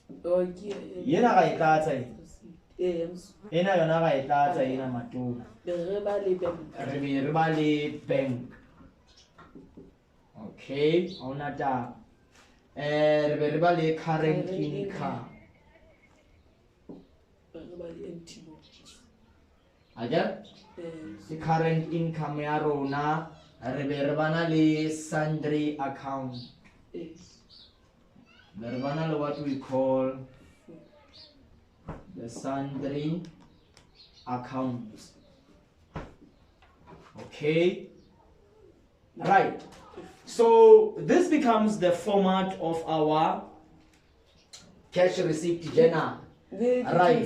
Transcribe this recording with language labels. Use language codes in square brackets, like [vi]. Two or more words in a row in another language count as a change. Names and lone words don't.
[en] Bank. Okay, on that. Current income. Again, the current income [st] ya rona re bana le [en] sundry account. What we call the sundry accounts. Okay, right. So this becomes the format of our cash receipt journal, right?